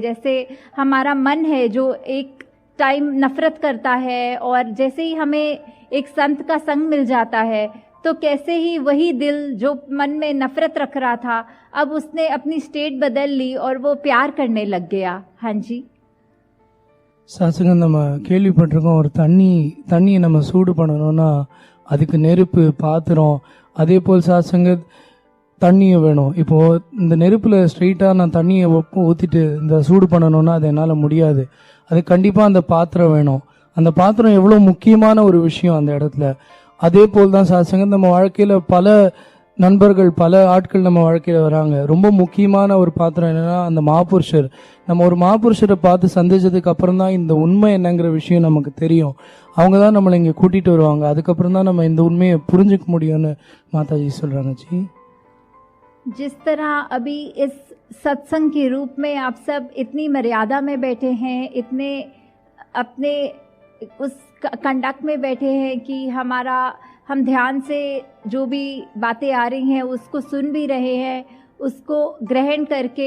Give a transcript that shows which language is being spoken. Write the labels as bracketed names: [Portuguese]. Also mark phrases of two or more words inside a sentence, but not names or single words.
[Hindi] जैसे हमारा मन है जो एक टाइम नफरत करता है, और जैसे ही हमें एक संत का संग मिल जाता है तो कैसे ही वही दिल जो मन में नफरत रख रहा था, अब उसने अपनी स्टेट बदल ली और वो प्यार करने लग गया। हाँ जी, [Tamil] சாசங்கம் நம்ம கேள்விப்பட்டிருக்கோம், ஒரு தண்ணியை நம்ம சூடு பண்ணணும்னா அதுக்கு நெருப்பு, பாத்திரம், அதே போல் சாசங்கத் தண்ணியும் வேணும். இப்போது இந்த நெருப்பில் ஸ்ட்ரெயிட்டாக நான் தண்ணியை ஊற்றிட்டு இந்த சூடு பண்ணணும்னா அது என்னால் முடியாது. அது கண்டிப்பாக அந்த பாத்திரம் வேணும். அந்த பாத்திரம் எவ்வளோ முக்கியமான ஒரு விஷயம் அந்த இடத்துல. அதே போல் தான் சாசங்கத் நம்ம வாழ்க்கையில் பல நண்பர்கள், பல ஆட்கள் நம்ம வாழ்க்கையில் வராங்க. ரொம்ப முக்கியமான ஒரு பாத்திரம் என்னென்னா அந்த மாபுருஷர். நம்ம ஒரு மாபுருஷரை பார்த்து சந்திச்சதுக்கு அப்புறம் தான் இந்த உண்மை என்னங்கிற விஷயம் நமக்கு தெரியும். அவங்க தான் நம்மளை இங்கே கூட்டிகிட்டு வருவாங்க. அதுக்கப்புறம் தான் நம்ம இந்த உண்மையை புரிஞ்சுக்க முடியும்னு மாதாஜி சொல்கிறாங்க. [Hindi] जी, जिस तरह अभी इस सत्संग के रूप में आप सब इतनी मर्यादा में बैठे हैं, इतने अपने उस कंडक्ट में बैठे हैं कि हम ध्यान से जो भी बातें आ रही हैं उसको सुन भी रहे हैं, उसको ग्रहण करके।